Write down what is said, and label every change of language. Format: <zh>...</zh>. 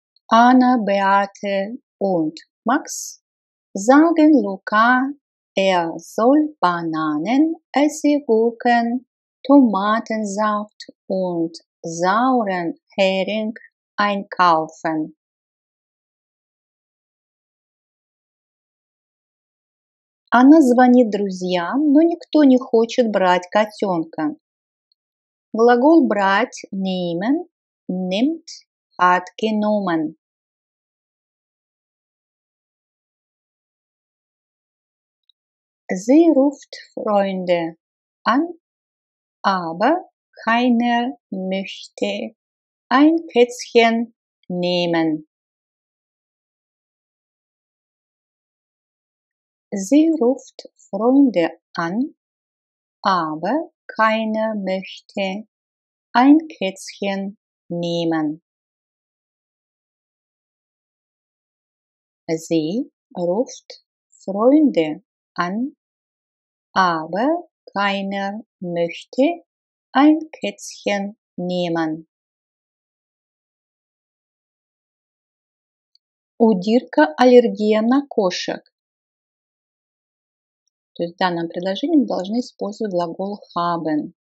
<de>Anna, Beate und Max sagen Luca, er soll Bananen, Essiggurken, Tomatensaft und sauren Hering einkaufen.</de> <ru>Она звонит друзьям, но никто не хочет брать котенка. Глагол брать</ru> <de>– nehmen, nimmt, hat genommen. Sie ruft Freunde an, aber keiner möchte ein Kätzchen nehmen. Sie ruft Freunde an, aber keiner möchte ein Kätzchen nehmen. Sie ruft Freunde an, aber keiner möchte ein Kätzchen nehmen.</de> <ru>У Дирка аллергия на кошек. То есть в данном предложении мы должны использовать глагол haben.</ru>